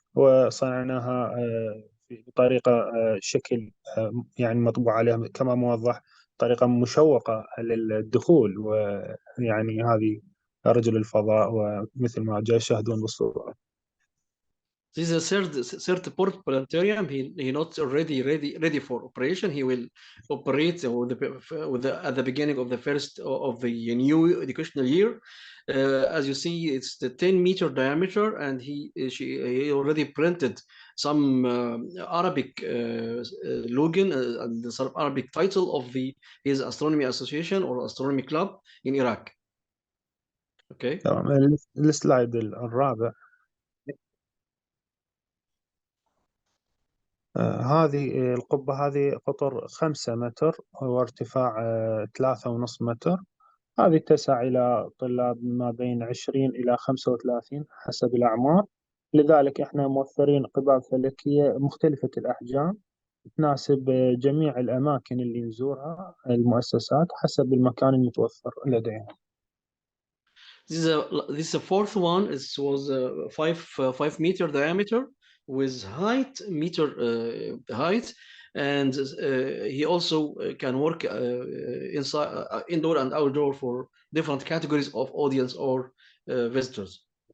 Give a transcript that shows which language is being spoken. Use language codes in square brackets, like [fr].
[ar] وصنعناها بطريقة شكل يعني مطبوع عليها كما موضح، طريقة مشوقة للدخول، ويعني هذه رجل الفضاء ومثل ما جاء يشاهدون بالصورة. [en] This is a third port planetarium. He not already ready for operation. He will operate at the beginning of the first of the new educational year. As you see, it's the 10-meter diameter, and he already printed some Arabic logan and some Arabic title of his astronomy association or astronomy club in Iraq. Okay. [ar] تمام. السلايد الرابع. هذه القبة، هذه قطر 5 متر وارتفاع 3.5 متر. هذه تسع إلى طلاب ما بين 20 إلى 35 حسب الأعمار. لذلك إحنا موفرين قباب فلكية مختلفة الأحجام تناسب جميع الأماكن اللي نزورها المؤسسات حسب المكان المتوفر لديهم. [en] This is a fourth one. It was 5 meter diameter with meter height, and he also can work inside, indoor and outdoor for different categories of audience or visitors.